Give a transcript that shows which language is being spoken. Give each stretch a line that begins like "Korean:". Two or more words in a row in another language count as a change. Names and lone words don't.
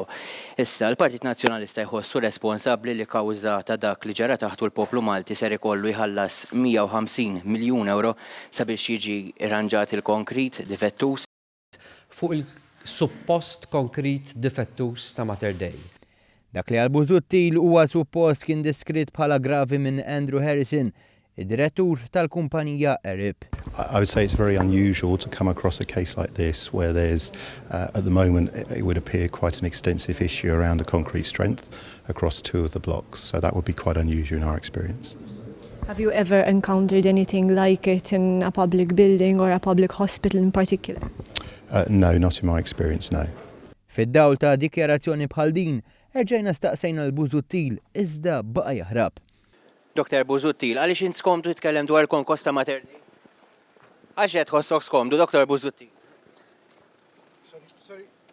Maltese: Issa l-Partit Nazzjonalista jħossu responsabbli li kawża ta' dak li ġara taħtu l-poplu Malti ser ikollu jħallas 150 miljun euro sabiex jiġi irranġat il-konkrit diffettuż. Fuq il-suppost konkrit diffettuż ta' Mater Dei. Dak li għal Busuttil huwa suppost kien deskritt bħala gravi minn Andrew Harrison, id-direttur tal-kumpanija Erib.
English: I would say it's very unusual to come across a case like this where there's, at the moment, it would appear quite an extensive issue around the concrete strength across two of the blocks. So that would be quite unusual in our experience. Have you ever encountered anything like it in a public building or a public hospital in particular? No, not in my experience, no.
Maltese: Fid-dawl ta' dikjarazzjoni bħal din, erġajna staqsejna l-Busuttil iżda baqa' jaħrab. Dr. Busuttil, għaliex int skomdu jitkellem dwar il-konkos ta' Mater Dei? Għax qed tħossok skomdu, Dr. Busuttil? Sorry.